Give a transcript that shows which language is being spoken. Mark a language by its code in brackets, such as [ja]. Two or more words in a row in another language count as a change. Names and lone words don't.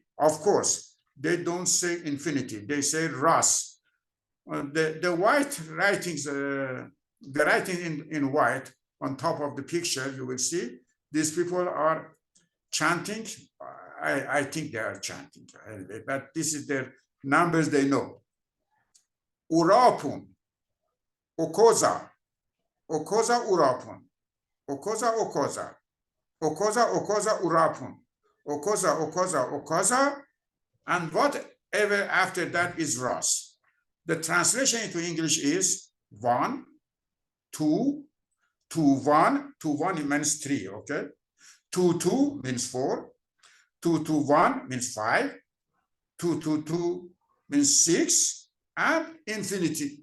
[en] Of course, they don't say infinity, they say Ras. The white writings, the writing in white on top of the picture, you will see these people are chanting. I think they are chanting, but this is their numbers they know. Urapun, Okoza, Okoza Urapun, Okoza Okoza, Okoza Okoza Urapun, Okoza Okoza Okoza, and whatever after that is Ras. The translation into English is 1, 2, 2, 1, 2, 1 it means 3, okay? 2, 2 means 4, 2, 2, 1 means 5, 2, 2, 2 means 6, and infinity.